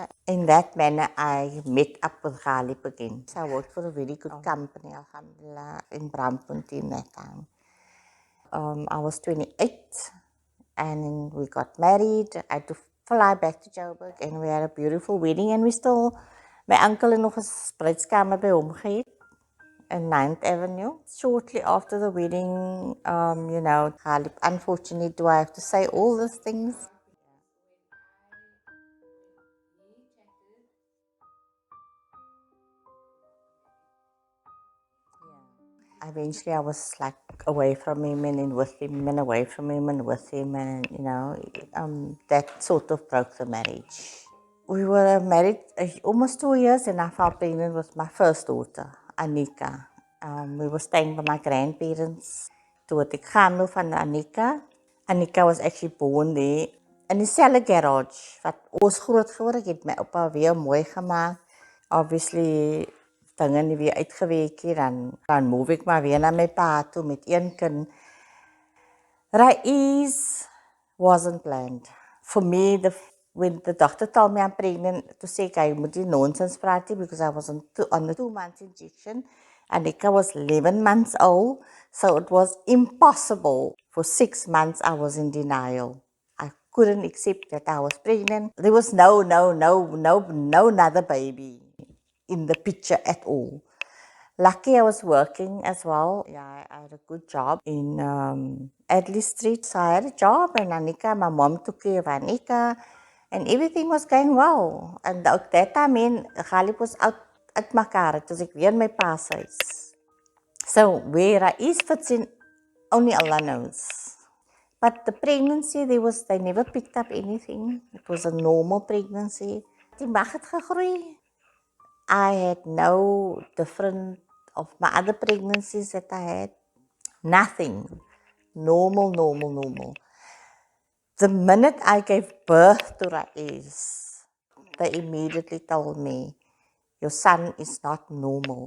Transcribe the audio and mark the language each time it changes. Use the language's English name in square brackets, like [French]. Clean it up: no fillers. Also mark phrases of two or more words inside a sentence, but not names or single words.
[English] In that manner, I met up with Ghaalieb again. So I worked for a very good company, alhamdulillah, in Braamfontein that time. I was 28, and we got married. I had to fly back to Joburg, and we had a beautiful wedding, and we still, my uncle [Afrikaans] en nog 'n bruidskamer by hom gehad [English] in 9th Avenue. Shortly after the wedding, Ghaalieb, unfortunately, do I have to say all these things? Eventually, I was like away from him and then with him and away from him and with him, and that sort of broke the marriage. We were married almost 2 years, and I fell pregnant with my first daughter, Anika. We were staying by my grandparents. [Afrikaans] Toe het ek gaan van Anika. [English] Anika was actually born there in [Afrikaans] dieselfde garage wat ons groot geword het. My oupa weer mooi gemaak. Obviously, dinge nie weer uitgewerk nie, dan move ek maar weer na my pa toe met 1 kind. [English] Raeez wasn't planned. For me, when the doctor told me I'm pregnant, to say I [Afrikaans] moet nie nonsense praat nie, [English] because I was on the 2 months injection. Anika was 11 months old, so it was impossible. For 6 months, I was in denial. I couldn't accept that I was pregnant. There was no another baby in the picture at all. Lucky I was working as well. Yeah, I had a good job in Adley Street. So I had a job and Anika, my mom took care of Anika and everything was going well. And ook that time in Ghaalieb [Afrikaans] was uit mekaar. Toe ek weer in my pa se huis. [English] So where Raeez fits in, only Allah knows. But the pregnancy, they never picked up anything. It was a normal pregnancy. [Afrikaans] Die mag het gegroei. [English] I had no different of my other pregnancies that I had. Nothing. Normal, normal, normal. The minute I gave birth to Raeez, they immediately told me, your son is not normal.